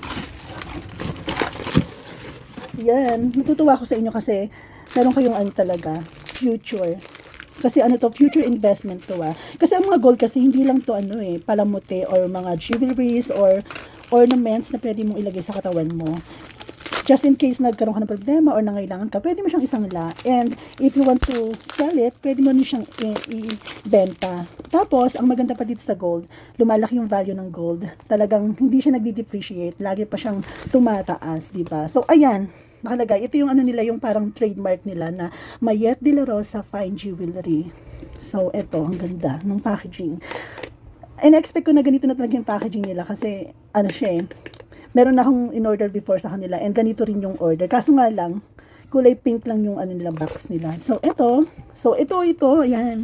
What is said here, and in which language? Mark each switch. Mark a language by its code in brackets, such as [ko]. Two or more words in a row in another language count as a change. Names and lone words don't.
[tl] Yan, natutuwa ako sa inyo kasi, meron kayong talaga, future. Kasi [en] future investment [tl] to Kasi ang mga gold kasi, hindi lang to palamuti or mga [en] jewelries or ornaments [tl] na pwede mong ilagay sa katawan mo. [en] Just in case [tl] nagkaroon ka ng problema or nangailangan ka, pwede mo siyang isangla. [en] And if you want to sell it, [tl] pwede mo rin siyang i-benta. Tapos, ang maganda pa dito sa gold, lumalaki yung value ng gold. Talagang hindi siya nagdi-depreciate. Lagi pa siyang tumataas, di ba? So, ayan. Nakalagay. Ito yung nila, yung parang trademark nila na Mayet de la Rosa Fine Jewelry. So, ito, ang ganda ng packaging. [en] And expect [tl] ko na ganito na talaga yung packaging nila kasi, siya meron na akong in-order before sa kanila and ganito rin yung order. Kaso nga lang, kulay pink lang yung nila box nila. So, ito, ayan.